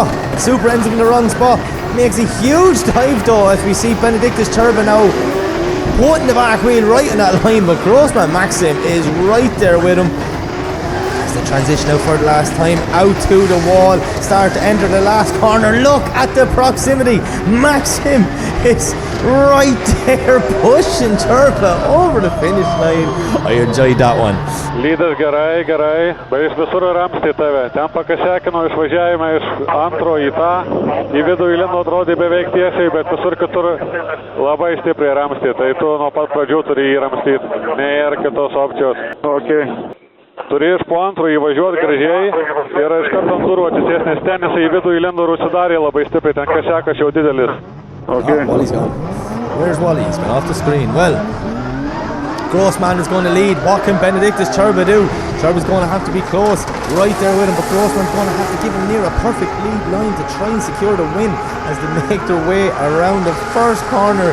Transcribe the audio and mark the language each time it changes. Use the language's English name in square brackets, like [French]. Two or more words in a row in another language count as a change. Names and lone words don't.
[English] Supra ends up in the wrong spot. Makes a huge dive though, as we see Benedictus Turbo now putting the back wheel right in that line, but Grossman Maxim is right there with him. As the transition out for the last time, out to the wall, start to enter the last corner. Look at the proximity. Maxim is right there pushing Turbo over the finish line. I enjoyed that one. [Lithuanian] Lydas gerai, gerai, bet iš visur ramstė tave. Ten pakasekino išvažiavimą iš antro į tą. Į vidų įlindo atrodė beveik tiesiai, bet visur kitur labai stipriai ramstė. Tai tu nuo pat pradžių turi jį ramstyti. Nėra kitos opcijos. Okay. Turi iš po antro įvažiuoti gražiai ir iš karto ant durų atsisės, nes ten jisai į vidų įlindo ir užsidarė labai stipriai. Ten kasekas jau didelis. Okay. [English] Oh, Wally's gone. Where's Wally? He's gone off the screen. Well, Grossman is going to lead. What can Benedictus Turbo do? Turbo's going to have to be close, right there with him, but Grossman's going to have to give him near a perfect lead line to try and secure the win as they make their way around the first corner.